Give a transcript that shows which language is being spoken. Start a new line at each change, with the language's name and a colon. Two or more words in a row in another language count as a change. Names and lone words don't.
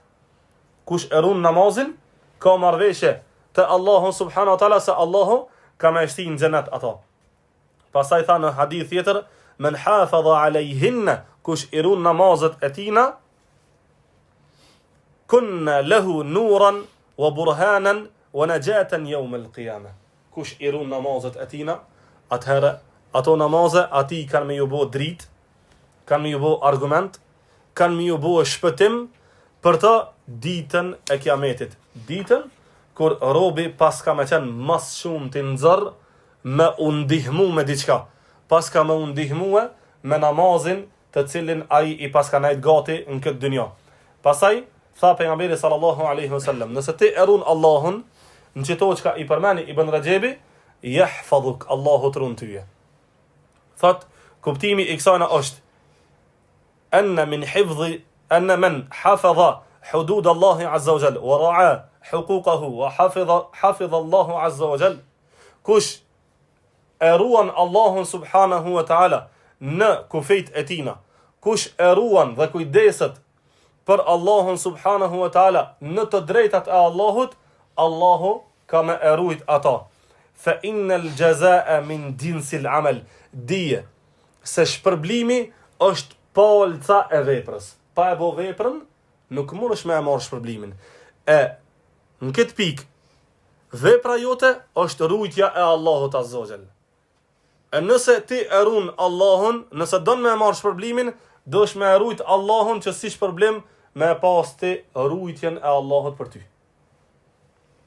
Albanian: Kush e ruan namazin, ka marrëveshje te Allahu
Arabic: سبحانه وتعالى
Albanian: se Allahu ka më shti në xhenet ata. Pastaj tha në hadith tjetër,
Arabic: من حافظ عليهن,
Albanian: kush i ruan namazet e tina,
Arabic: كن له نورا وبرهانا ونجاة يوم القيامة.
Albanian: Kush i ruan namazet e tina, atëherë ato namaze ati kanë me ju bo drit, kanë me ju bo argument, kanë me ju bo shpëtim për të ditën e kiametit. Ditën kur robi pas ka me qenë mas shumë të nxërr me undihmu me diçka, pas ka me undihmu me namazin të cilin ai i pas ka nejt gati në këtë dynja. Pasaj, tha pejgamberi
Arabic: صلى الله عليه وسلم,
Albanian: nëse ti e ruan Allahun, në qëto që ka i përmeni Ibn Rajebi, yahfadhuk, Allahu të ruan tyje. Thot, kuptimi i kësajna është,
Arabic: أن من حفظ حدود الله عز وجل، ورعى حقوقه، وحفظ الله عز وجل,
Albanian: kush e ruan Allahun
Arabic: سبحانه وتعالى
Albanian: në kufejt e tina, kush e ruan dhe kujdeset për Allahun
Arabic: سبحانه وتعالى
Albanian: në të drejtat e Allahut, Allahu ka me e rujt ata.
Arabic: فإن الجزاء من جنس العمل,
Albanian: dije se shpërblimi është palca e veprës. Pa e bo veprën, nuk mundesh me e marrë shpërblimin. E në këtë pikë, vepra jote është rujtja e Allahut
Arabic: عز وجل.
Albanian: E nëse ti e ruan Allahun, nëse don me e marrë shpërblimin, dosh me e rujt Allahun që si shpërblim me pas ti rujtjen e Allahut për ty.